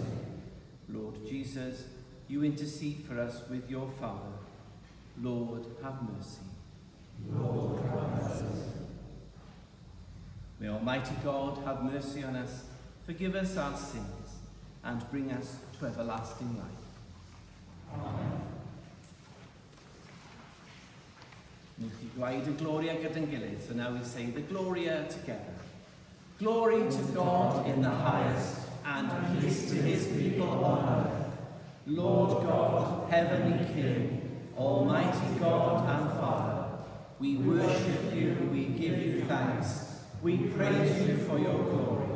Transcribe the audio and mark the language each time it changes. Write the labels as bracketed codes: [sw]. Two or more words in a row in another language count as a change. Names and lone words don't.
[en] Lord Jesus, you intercede for us with your Father. Lord, have mercy. Lord, have mercy. May Almighty God have mercy on us, forgive us our sins, and bring us to everlasting life. Amen. [cy] Newch chi dweud y Gloria gyda'n gilydd, [en] so now we say the Gloria together. Glory to God in the highest, and peace to his people on earth. Lord God, heavenly King, Almighty God and Father, we worship you, we give you thanks, we praise you for your glory.